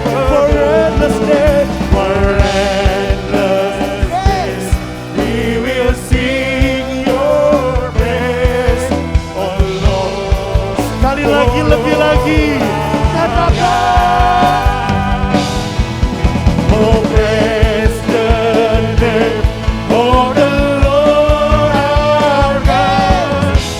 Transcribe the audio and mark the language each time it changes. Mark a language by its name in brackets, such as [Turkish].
[English] For endless days, for endless days, we will sing your praise, oh Lord. [Indonesian] Sekali lagi, lebih lagi, katakan. [English] Oh, praise the name of the Lord our God.